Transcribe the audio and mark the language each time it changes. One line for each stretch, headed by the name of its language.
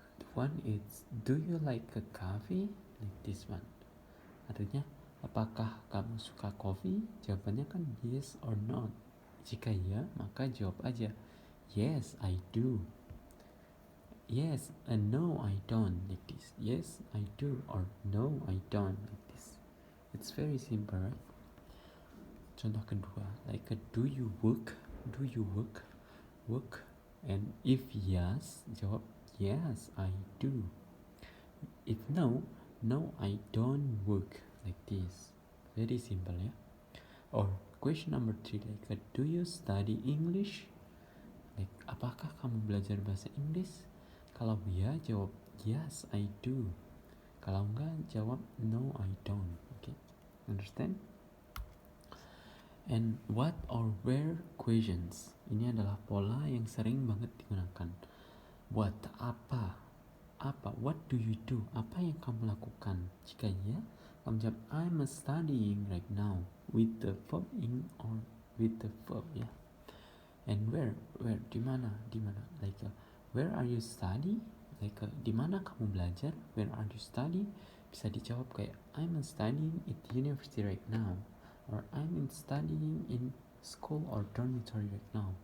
English: The one is do you like a coffee? Like this one.
Indonesian: Artinya apakah kamu suka kopi? Jawabannya kan
English: yes or no.
Indonesian: Jika ya, maka jawab aja
English: yes I do. Yes and no I don't, like this. Yes I do or no I don't, like this. It's very simple, right?
Indonesian: Contoh kedua,
English: like do you work? Do you work? Work. And if yes,
Indonesian: jawab
English: yes I do. If no, no I don't work, like this. Very simple ya. Or question number 3, like do you study English?
Indonesian: Like apakah kamu belajar bahasa Inggris? Kalau ya, jawab
English: yes I do.
Indonesian: Kalau enggak, jawab
English: no I don't. Okay, understand? And what or where questions.
Indonesian: Ini adalah pola yang sering banget digunakan.
English: What,
Indonesian: apa,
English: what do you do,
Indonesian: apa yang kamu lakukan. Jika ya, kamu jawab
English: I'm studying right now with the verb in or with the verb ya. And where,
Indonesian: di mana,
English: like where are you study? Like
Indonesian: di mana kamu belajar?
English: Where are you study?
Indonesian: Bisa dijawab kayak
English: I'm studying at university right now, or I'm studying in school or dormitory right now.